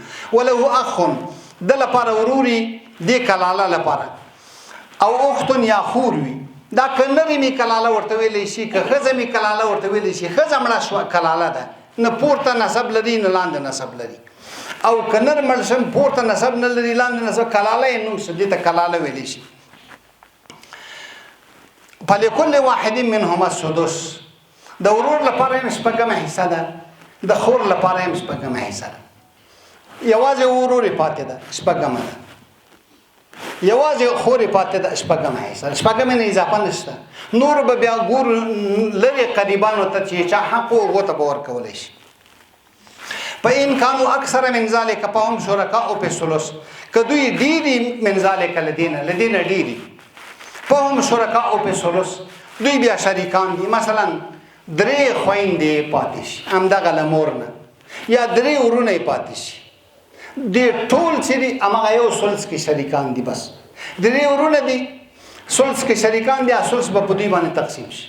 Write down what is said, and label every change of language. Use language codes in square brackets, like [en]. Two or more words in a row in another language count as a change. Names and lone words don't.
[ar] وله اخ، [ps] د لپاره وروري، دې کلاله لپاره، او اخت یا خور وي، دا که نرې مې کلاله ورته ویلی شي، که ښځه مې کلاله ورته ویلی شي، ښځه مړه شوه کلاله ده، نه پورته نسب لري نه لاندې نسب لري، او که نر مړ شم پورته نسب نه لري لاندې نسب، کلاله یې نوم شو، دې ته کلاله ویلی شي. [ar] فلکل واحد منهما السدس، [ps] د ورور لپاره هم شپږمه حصه ده، د خور لپاره هم شپږمه حصه ده، یوازې ورور یې پاتې ده شپږمه ده، یوازې خور یې پاتې ده شپږمه حصه، شپږمې نه اضافه نشته، نور به بیا ګور لرې قریبانو ته چې چا حق و هغو ته به ورکولی شي. [ar] فإن كانوا أكثر من ذلك فهم شركاء في الثلث، [ps] که دوی ډېري [ar] من ذلك [ps] لدینه ډېري، [ar] فهم شرکاء [ps] په ثلث، دوی بیا شریکان دي، مثلا درې خویندې پاتې شي همدغه له مور نه، یا درې ورونه یې پاتې شي، دې ټول چې دي هماغه یو ثلث کې شریکان دي، بس درې ورونه دي ثلث کې شریکان دي، ثلث به په دوی باندې تقسیم شي.